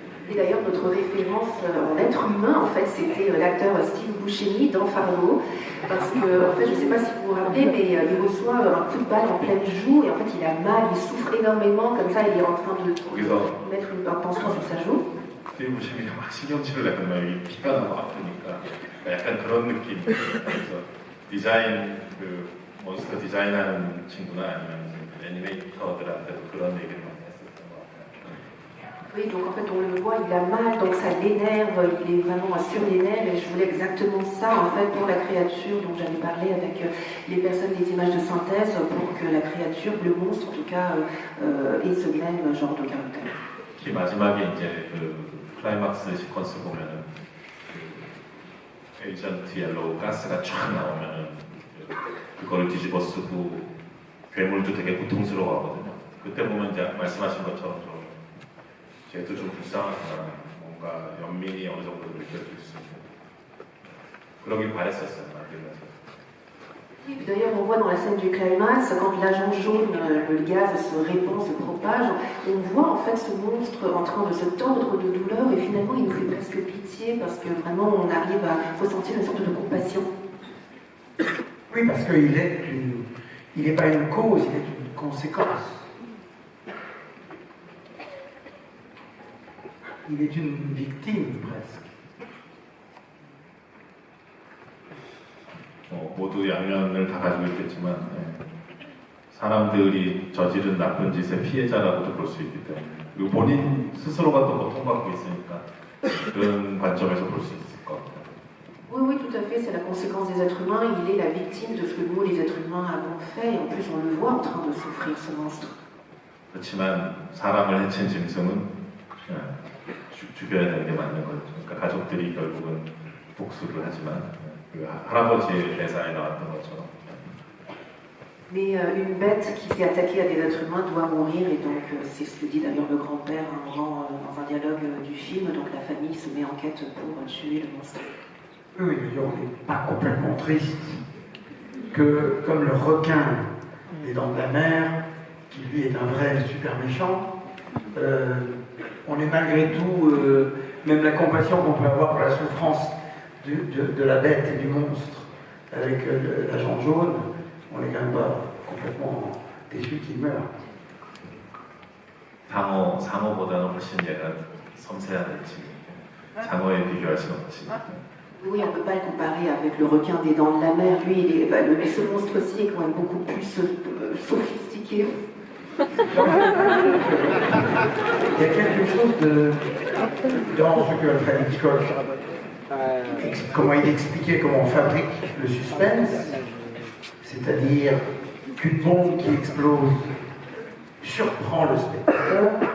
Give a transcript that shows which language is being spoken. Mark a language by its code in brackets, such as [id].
[fr] Et d'ailleurs, notre référence en être humain, en fait, c'était l'acteur Steve Buscemi dans Fargo. Parce que, en fait, je ne sais pas si vous vous rappelez, mais il reçoit un coup de balle en pleine joue, et en fait, il a mal, il souffre énormément, comme ça, il est en train de mettre un pansement sur sa joue. [ko] 스티브 부시미가 막 신경질을 내고 막 여기 피가 나고 아프니까 약간 그런 느낌. 그래서 디자인 그 몬스터 디자인하는 친구나 아니면 애니메이터들한테도 그런 얘기를 많이 했었던 것 같아요. [fr] Oui, donc en fait on le voit, il a mal, donc ça l'énerve, il est vraiment sur les nerfs, et je voulais exactement ça en fait pour la créature, donc j'avais parlé avec les personnes des images de synthèse pour que la créature, le monstre en tout cas, ait ce même genre de caractère. [ko] 특히 마지막에 이제 그 클라이막스 시퀀스 보면은 그 에이전트 옐로우 가스가 쫙 나오면은 그걸 뒤집어 쓰고 괴물도 되게 고통스러워하거든요. 그때 보면 이제 말씀하신 것처럼 좀 쟤도 좀 불쌍하구나, 뭔가 연민이 어느 정도 느껴질 수 있는 그러길 바랬었어요, 만들면서. [fr] Et puis d'ailleurs, on voit dans la scène du climax, quand l'agent jaune, le gaz se répand, se propage, on voit en fait ce monstre en train de se tordre de douleur et finalement il nous fait presque pitié parce que vraiment on arrive à ressentir une sorte de compassion. Oui, parce qu'il n'est pas une cause, il est une conséquence. Il est une victime presque. [ko] 모두 양면을 다 가지고 있겠지만 사람들이 저지른 나쁜 짓의 피해자라고도 볼 수 있기 때문에 그리고 본인 스스로가 또 고통받고 있으니까 그런 관점에서 볼 수 있을 것 같아요. [fr] Oui, oui, tout à fait, c'est la conséquence des êtres humains, il est la victime de ce que nous, les êtres humains, avons fait, et en plus on le voit en train de souffrir, ce monstre. [ko] 그렇지만 사람을 해친 짐승은 죽여야 되는 게 맞는 거죠. 그러니까 가족들이 결국은 복수를 하지만 그 할아버지의 대사에 나왔던 것처럼. [fr] Mais une bête qui s'est attaquée à des êtres humains doit mourir, et donc c'est ce que dit d'ailleurs le grand-père à un moment dans un dialogue du film, donc la famille se met en quête pour tuer le monstre. Oui, on n'est pas complètement triste que, comme le requin des Dents de la Mer, qui lui est un vrai super méchant, on est malgré tout, même la compassion qu'on peut avoir pour la souffrance de la bête et du monstre avec l'agent jaune, on n'est quand même pas complètement déçu qu'il meure. [ko] 상어보다는 훨씬 얘가 섬세하겠지. 장어에 비교할 수는 없지. [fr] Oui, on ne peut pas le comparer avec le requin des Dents de la Mer. Lui, ce monstre-ci est quand même beaucoup plus sophistiqué. Il y a quelque chose dans ce que Fred Hitchcock, comment il expliquait comment on fabrique le suspense, c'est-à-dire qu'une bombe qui explose surprend le spectateur,